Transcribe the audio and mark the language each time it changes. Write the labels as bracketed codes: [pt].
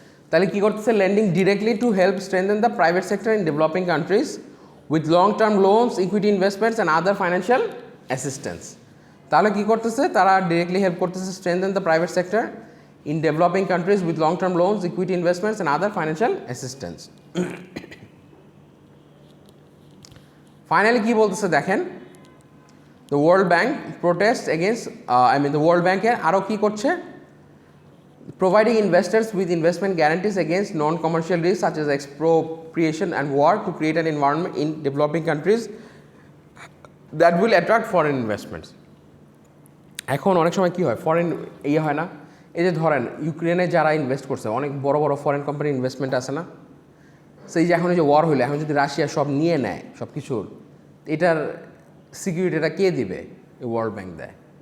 [bn] তাহলে কী করতেছে, [en] Lending directly to help strengthen the private sector in developing countries with long term loans, equity investments and other financial assistance. [bn] তাহলে কী করতেছে, তারা directly help করতেছে [en] Strengthen the private sector in developing countries with long term loans, equity investments and other financial assistance. [bn] Finally কী বলতেছে দেখেন, the world bank protest against, the world ব্যাংকের আরও কী করছে, [en] providing investors with investment guarantees against non-commercial risks such as expropriation and war to create an environment in developing countries that will attract foreign investments. [bn] এখন অনেক সময় কী হয়, foreign ইয়ে হয় না, এই যে ধরেন ইউক্রেনে যারা ইনভেস্ট করছে, অনেক বড় বড় ফরেন কোম্পানি ইনভেস্টমেন্ট আছে না, সেই যে এখন এই যে ওয়ার হইলে, এখন যদি রাশিয়া সব নিয়ে নেয় সব কিছুর, এটার সিকিউরিটিটা কে দিবে? এই ওয়ার্ল্ড ব্যাংক দেয়।